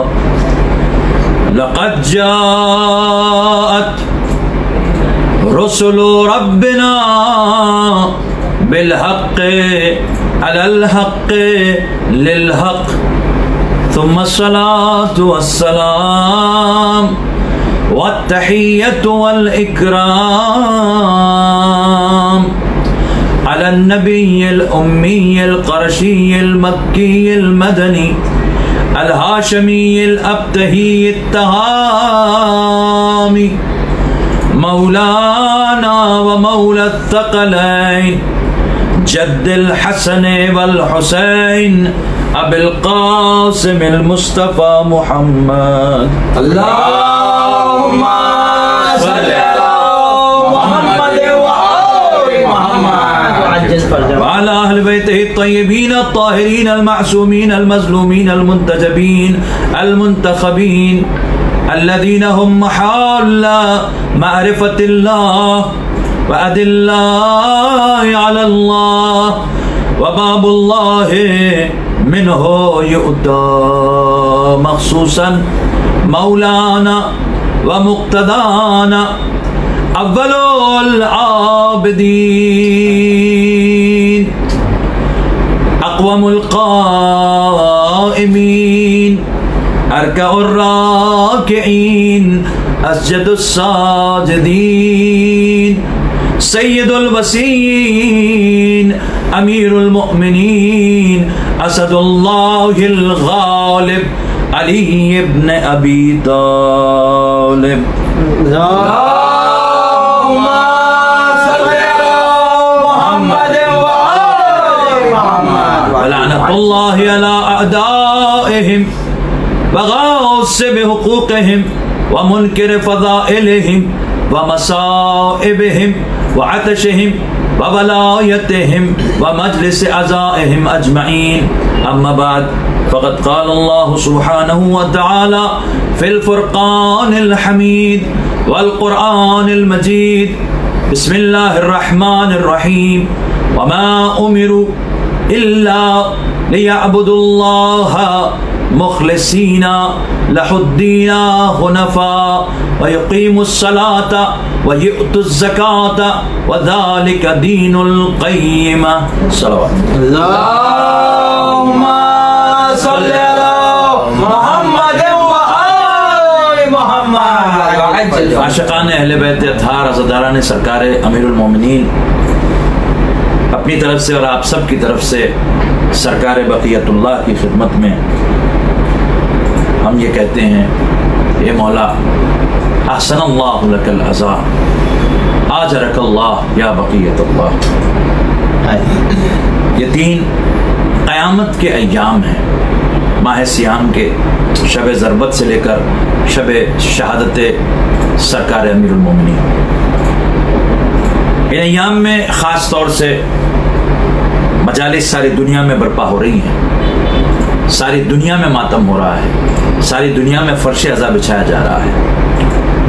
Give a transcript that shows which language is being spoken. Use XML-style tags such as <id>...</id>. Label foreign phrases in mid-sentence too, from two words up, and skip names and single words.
<ar>لقد جاءت رسل ربنا بالحق على الحق للحق. ثم الصلاة والسلام والتحية والإكرام على النبي الأمي القرشي المكي المدني الهاشمي الأبطحي التهامي مولانا ومولى الثقلين جد الحسن والحسين أبي القاسم المصطفى محمد. اللهم صل على محمد وآل محمد وعلى أهل بيته الطيبين الطاهرين المعصومين المظلومين المنتجبين المنتخبين الذين هم محل معرفة الله وأدلاء الله على الله وباب الله منه يؤتى مخصوصا مولانا ومقتدانا أول العابدين أقوم القائمين أركع الراكعين أسجد الساجدين سيد الوصيين أمير المؤمنين أسد الله الغالب علي بن أبي طالب. اللهم صل على محمد وآل محمد. لعنة الله على أعدائهم وغاصب حقوقهم ومنكر فضائلهم ومصائبهم وعطشهم وولايتهم ومجلس عزائهم أجمعين. أما بعد فقد قال الله سبحانه وتعالى في الفرقان الحميد والقرآن المجيد. بسم الله الرحمن الرحيم. وما أمروا إلا ليعبدوا الله مخلصين له الدين حنفاء ويقيموا الصلاة ويؤتوا الزكاة وذلك دين القيمة. صلى الله اللهم صل على محمد وآل محمد.</ar> <ur>عاشقان اہل بیت اطہار عزاداران سرکار امیر المومنین اپنی طرف سے اور آپ سب کی طرف سے سرکار بقیۃ اللہ کی خدمت میں ہم یہ کہتے ہیں، یہ مولا</ur> <ar>أحسن الله لك العزاء آجرك الله يا بقية الله.</ar> <ur>یہ تین قیامت کے ایام ہیں، ماہ صیام کے شب ضربت سے لے کر شب شہادت سرکار امیر المومنین. ان ایام میں خاص طور سے مجالس ساری دنیا میں برپا ہو رہی ہیں، ساری دنیا میں ماتم ہو رہا ہے، ساری دنیا میں فرش عزا بچھایا جا رہا ہے.</ur>